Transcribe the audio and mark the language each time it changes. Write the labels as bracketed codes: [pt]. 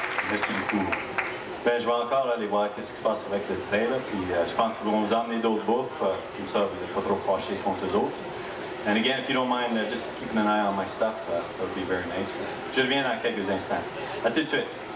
[fr] Merci beaucoup. Ben, je vais encore aller voir qu'est-ce qui se passe avec le train, là, puis je pense qu'ils vont vous emmener d'autres bouffes, comme ça vous n'êtes pas trop fâchés contre eux autres. [en] And again, if you don't mind, just keeping an eye on my stuff, that would be very nice. [fr] Je reviens dans quelques instants. À tout de suite.